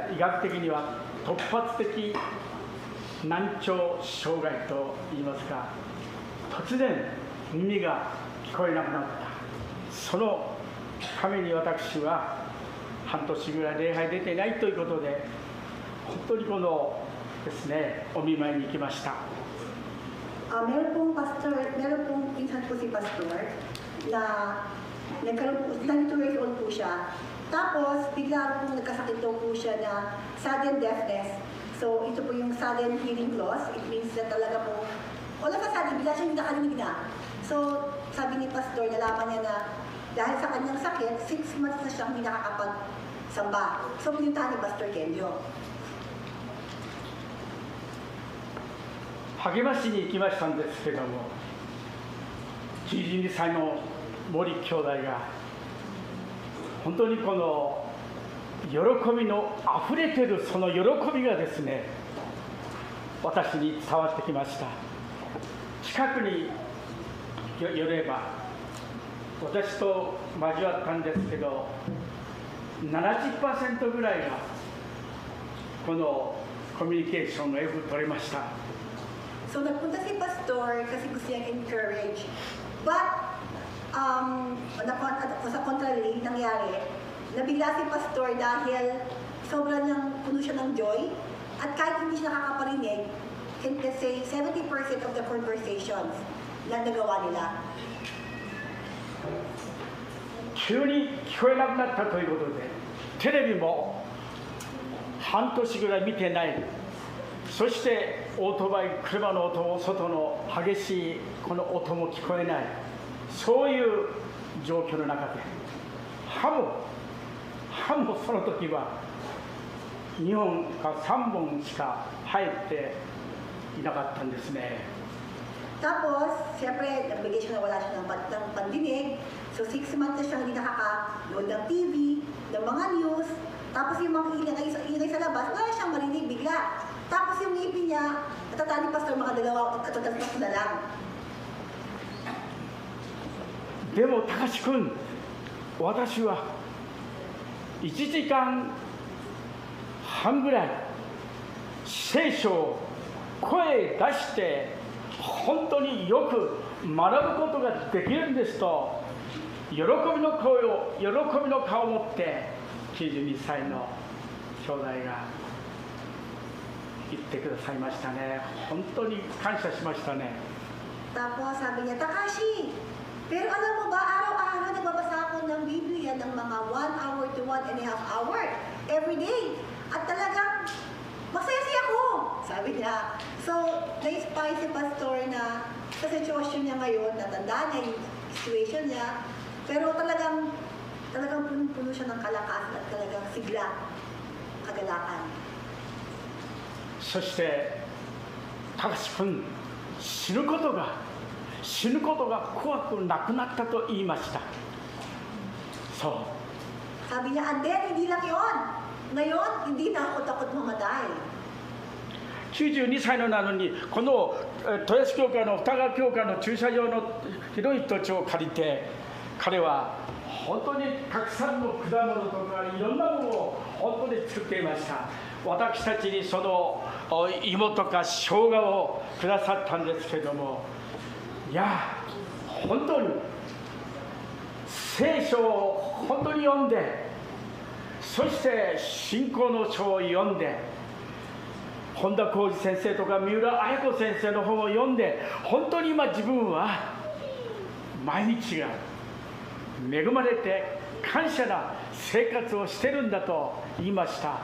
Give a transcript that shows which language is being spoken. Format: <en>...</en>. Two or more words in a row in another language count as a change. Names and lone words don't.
<ja>医学的には突発的難聴障害といいますか、突然耳が聞こえなくなった。そのために私は半年ぐらい礼拝出てないということで、本当にこのですね、お見舞いに行きました。</ja> <tl>Meron pong pinsan po si Pastor na nagkaroon po,</tl> <en>92 years old</en> <tl>po siya. Tapos, bigla po nagkasakit daw po siya na</tl> <en>sudden deafness.</en> <tl>So, ito po yung</tl> <en>sudden hearing loss. It means</en> <tl>na talaga po, wala ka sudden, bigla siya hindi nakarinig na. So, sabi ni Pastor, nalaman niya na dahil sa kanyang sakit, 6 months na siyang hindi nakakapag-samba. So, pinuntahan ni Pastor Kenyo.</tl> <ja>励ましに行きましたんですけども、92歳の森兄弟が本当にこの喜びのあふれてるその喜びがですね、私に伝わってきました。近くによれば、私と交わったんですけど、70% ぐらいがこのコミュニケーションがよく取れました。</ja> <tl>So nagpunta si Pastor kasi gusto niyang encourage. But, sa contrary, nangyari, nabigla si Pastor dahil sobrang puno siya ng joy. At kahit hindi siya nakakaparinig,</tl> <en>let's say 70% of the conversations</en> <tl>na nagawa nila.</tl> <ja>急に聞こえなくなったということで、テレビも半年ぐらい見てない。そしてオートバイ、車の音も外の激しいこの音も聞こえない。そういう状況の中で、歯もその時は2本か3本しか入っていなかったんですね。</ja> <tl>Tapos, siyempre, nagbigay siya na wala siya ng pandinig. So, 6 months na siya hindi nakaka-load ng TV, ng mga news. Tapos yung mga ingay sa labas, wala siyang marinig bigla. Tapos yung ngipin niya, natatali Pastor mga dalawa at tatas na lang.</tl> <ja>でも、高志君、私は1時間半ぐらい聖書を声出して本当によく学ぶことができるんですと、喜びの顔を持って92歳の兄弟が言ってくださいましたね。本当に感謝しましたね。</ja> <tl>Tapos sabi niya, Takashi, pero alam mo ba, araw-araw nagbabasa ako ng Biblia ng mga</tl> <en>1 hour to 1.5 hour every day.</en> <tl>At talagang masaya ako, sabi niya. So, na-inspire si Pastor na sa sitwasyon niya ngayon, natandaan niya yung situation niya, pero talagang puno siya ng kalakasan at talagang sigla, kagalakan.</tl> <ja>そして高志君、死ぬことが怖くなくなったと言いました。そう。</ja> <tl>Sabi niya,</tl> <en>and then,</en> <tl>hindi lang yun. Ngayon, hindi na ako takot mamatay.</tl> <ja>92 歳のなのに、この豊洲教会の二川教会の駐車場の広い土地を借りて、彼は本当にたくさんの果物とかいろんなものを本当に作っていました。私たちにその芋とか生姜をくださったんですけども、いや本当に聖書を本当に読んで、そして信仰の書を読んで、本田浩二先生とか三浦綾子先生の本を読んで、本当に今自分は毎日が恵まれて感謝な生活をしてるんだと言いました。</ja>